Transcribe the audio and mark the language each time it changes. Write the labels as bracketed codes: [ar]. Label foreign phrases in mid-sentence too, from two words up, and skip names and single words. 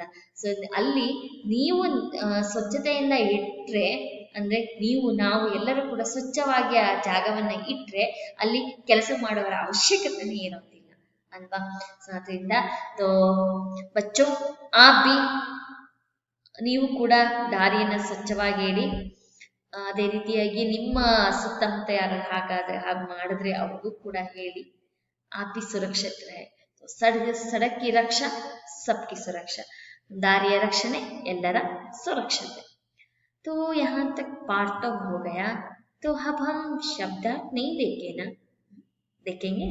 [kn] ಸೊ ಅಲ್ಲಿ ನೀವು ಸ್ವಚ್ಛತೆಯಿಂದ ಇಟ್ರೆ ಅಂದ್ರೆ ನಾವು ಎಲ್ಲರೂ ಕೂಡ ಸ್ವಚ್ಛವಾಗಿ ಆ ಜಾಗವನ್ನ ಇಟ್ರೆ ಅಲ್ಲಿ ಕೆಲಸ ಮಾಡುವವರ ಅವಶ್ಯಕತೆನೇ ಇರೋದಿಲ್ಲ ಅಲ್ವಾ. ಸೊ ಅದರಿಂದ [hi] बच्चो भी [kn] ನೀವು ಕೂಡ ದಾರಿಯನ್ನ ಸ್ವಚ್ಛವಾಗಿ ಇಡಿ. ಅದೇ ರೀತಿಯಾಗಿ ನಿಮ್ಮ ಸುತ್ತಮುತ್ತ ಯಾರು ಹಾಗೆ ಮಾಡಿದ್ರೆ ಅವ್ರಿಗೂ ಕೂಡ ಹೇಳಿ. [hi] आपकी सुरक्षित रहे. सड़क की रक्षा सबकी सुरक्षा, [kn] ದಾರಿಯ ರಕ್ಷಣೆ ಎಲ್ಲರ ಸುರಕ್ಷತೆ. [hi] तो यहाँ तक पाठ तो हो गया. तो अब हम शब्दार्थ नहीं देखेंगे.